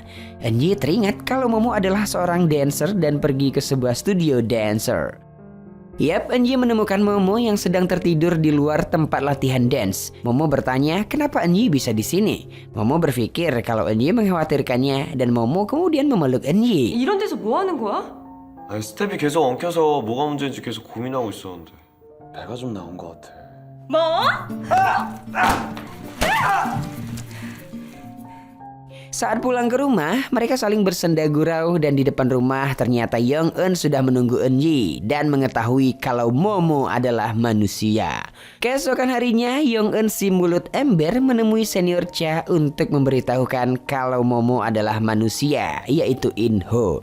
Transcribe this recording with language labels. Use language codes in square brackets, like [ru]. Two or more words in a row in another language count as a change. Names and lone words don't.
[id] Eunji teringat kalau Momo adalah seorang dancer dan pergi ke sebuah studio dancer. Yap, Eunji menemukan Momo yang sedang tertidur di luar tempat latihan dance. Momo bertanya kenapa Eunji bisa di sini. Momo berpikir kalau Eunji mengkhawatirkannya dan Momo kemudian memeluk Eunji. [ko] 이런 데서 뭐 하는 거야? 아니, 스텝이 계속 엉켜서 뭐가 문제인지 계속 고민하고 있었는데. 배가 좀 나온 것 같아. [id] Saat pulang ke rumah, mereka saling bersenda gurau dan di depan rumah ternyata Young Eun sudah menunggu Eunji dan mengetahui kalau Momo adalah manusia. Keesokan harinya, Young Eun si mulut ember menemui senior Cha untuk memberitahukan kalau Momo adalah manusia, yaitu In-ho.